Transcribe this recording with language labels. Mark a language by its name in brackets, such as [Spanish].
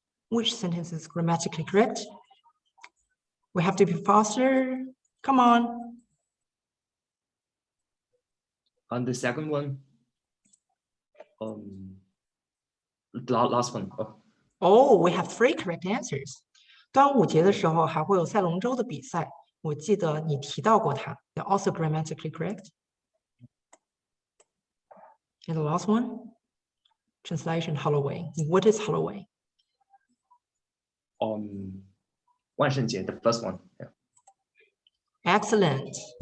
[English] Which sentence is grammatically correct? We have to be faster. Come on. And the second one. The last one. Oh, we have 3 correct answers. [Chinese] 端午节的时候还会有赛龙舟的比赛，我记得你提到过它。 [English] They're also grammatically correct. And the last one, translation Halloween. What is Halloween? 万圣节, the first one. Yeah. Excellent.